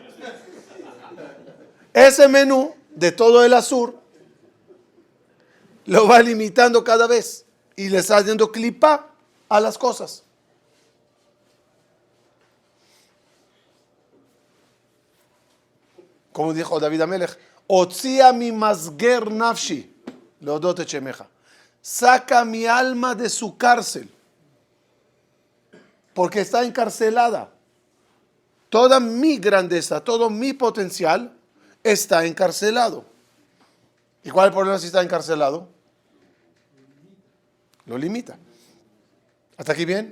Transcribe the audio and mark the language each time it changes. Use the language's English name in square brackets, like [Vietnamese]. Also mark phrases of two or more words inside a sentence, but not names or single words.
[Spanish] Ese menú de todo el asur lo va limitando cada vez y le está dando clipa a las cosas. Como dijo [Hebrew] David Amelech, הוציאה ממסגר נפשי להודות שמך. [Spanish] Saca mi alma de su cárcel, porque está encarcelada. Toda mi grandeza, todo mi potencial está encarcelado. ¿Y cuál es el problema si está encarcelado? Lo limita. ¿Hasta aquí bien?